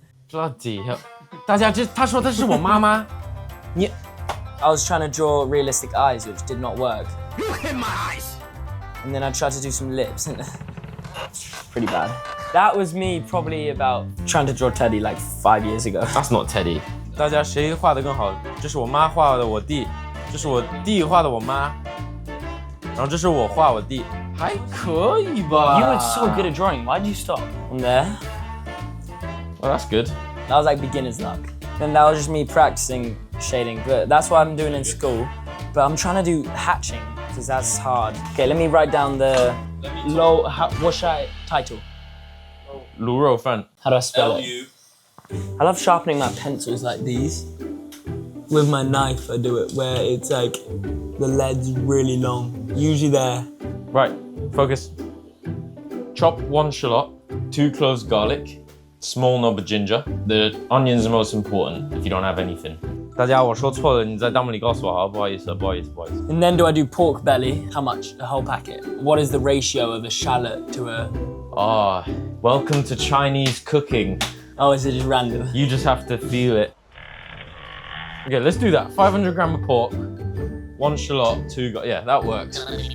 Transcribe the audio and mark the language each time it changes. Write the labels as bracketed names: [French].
[English] Bloody hell. [Chinese] 大家他说这是我妈妈。你 [English] I was trying to draw realistic eyes, which did not work. Look in my eyes. And then I tried to do some lips and pretty bad. That was me probably about trying to draw Teddy like 5 years ago. That's not Teddy. [Chinese] 大家谁画的更好？这是我妈画的我弟，这是我弟画的我妈，然后这是我画我弟，还可以吧 [English] You were so good at drawing. Why did you stop? From there. Well, that's good. That was like beginner's luck. And that was just me practicing shading. But that's what I'm doing in school. But I'm trying to do hatching because that's hard. Okay, let me write down the what should I title? [Chinese] 卤肉饭 [English] How do I spell it? I love sharpening my pencils like these. With my knife, I do it where it's like the lead's really long. Usually there. Right, focus. Chop 1 shallot, 2 cloves garlic, small knob of ginger. The onions are most important if you don't have anything. [Chinese] 大家我说错了，你在弹幕里告诉我好，不好意思，不好意思，不好意思。 [English] And then do I do pork belly? How much? A whole packet. What is the ratio of a shallot to a... Ah, welcome to Chinese cooking. Oh, is it just random? You just have to feel it. Okay, let's do that. 500 gram of pork, 1 shallot, 2 yeah, that works.